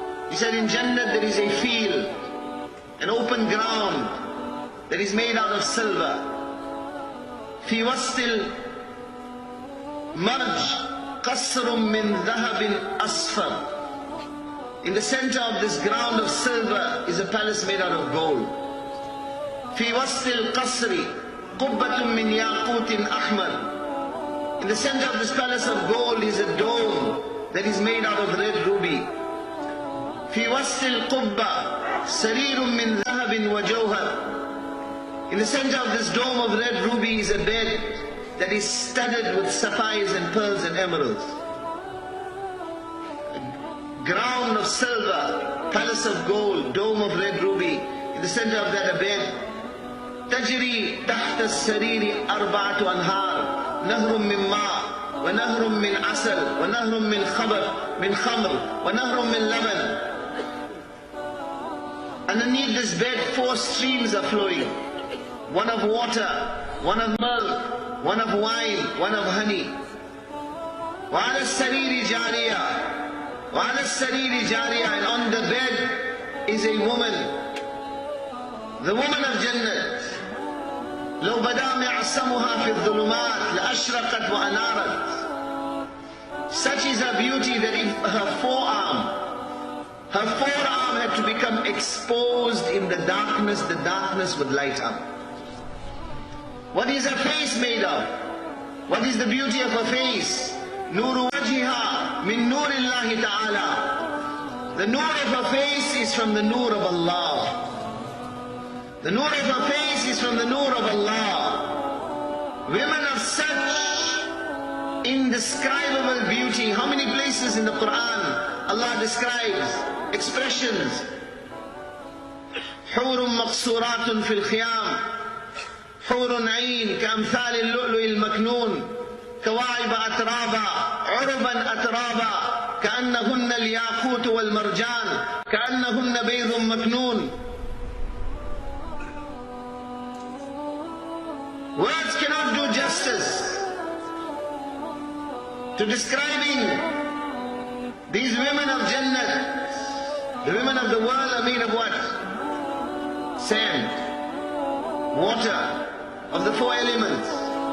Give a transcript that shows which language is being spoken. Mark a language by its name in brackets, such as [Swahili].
[English] He said, in Jannah there is a field, an open ground that is made out of silver. [Arabic] في وسط المرج قصر من ذهب أصفر. [English] In the center of this ground of silver is a palace made out of gold. [Arabic] في وسط القصر قبة من ياقوت أحمر. [English] In the center of this palace of gold is a dome that is made out of red ruby. [Arabic] في وسط القبة سرير من ذهب وجوهر. [English] In the center of this dome of red ruby is a bed that is studded with sapphires and pearls and emeralds. A ground of silver, palace of gold, dome of red ruby. In the center of that a bed. [Arabic] تجري تحت السرير أربعة أنهار نهر من ماء ونهر من عسل ونهر من خمر ونهر من لبن. [English] Underneath this bed, 4 streams are flowing. One of water, one of milk, one of wine, one of honey. [Arabic] وَعَلَى السَّرِيرِ جَارِيَةٌ وَعَلَى السَّرِيرِ جَارِيَةٌ. [English] And on the bed is a woman, the woman of Jannat. [Arabic] لو بدا معصمها في الظلمات لأشرقت وأنارت. [English] Such is her beauty that if her forearm had to become exposed in the darkness would light up. What is her face made of? What is the beauty of her face? [Arabic] Nuru wajhiha min nurillahi ta'ala. [English] The nur of her face is from the nur of Allah. The nur of her face is from the nur of Allah. Women of such indescribable beauty. How many places in the Quran Allah describes expressions? [Arabic] حور مقصورات في الخيام حور عين كأمثال اللؤلؤ المكنون كواعب أترابا عربا أترابا كأنهن الياقوت والمرجان كأنهن بيض مكنون. [English] Words cannot do justice to describing these women of Jannah. The women of the world are made of what? Sand, water, of the 4 elements.